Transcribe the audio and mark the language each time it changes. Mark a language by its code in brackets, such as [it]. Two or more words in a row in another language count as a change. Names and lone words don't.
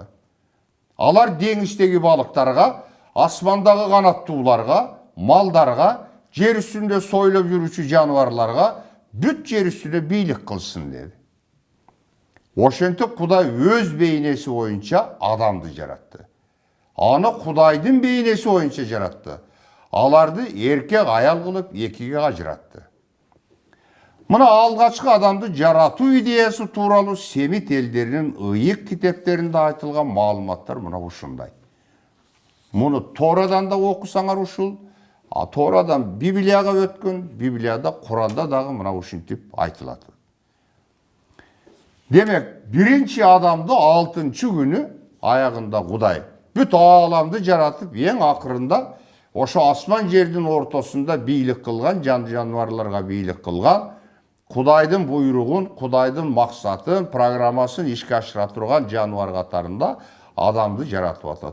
[ky] Алар деңиздеги балыктарга, асмандагы канаттууларга, малдарга, жер үстүндө сойлоп жүрүүчү жаныбарларга, бүт жер үстүндө бийлик кылсын деди. Ошентип Кудай өз бейнеси боюнча адамды жаратты. Аны Кудайдын бейнеси боюнча жаратты. Аларды эркек аял кылып экиге ажыратты. Мына алгачкы adamды жаратуу идеясы тууралуу Семит элдеринин ыйык китептеринде айтылган маалыматтар мына ушундай. Муну Торадан да окусаңар ушул, Торадан Библияга өткөн, Библияда, Куранда дагы мына ушинтип айтылат. Демек, биринчи адамды 6-чы күнү аягында Кудай бүт ааламды жаратып, эң акырында ошо асман жердин ортосунда бийлик кылган, жан жаныбарларга бийлик кылган, Кудайдын буйругун, Кудайдын максатын, программасын ишке ашыра турган жаныбар катарында адамды жаратып атат.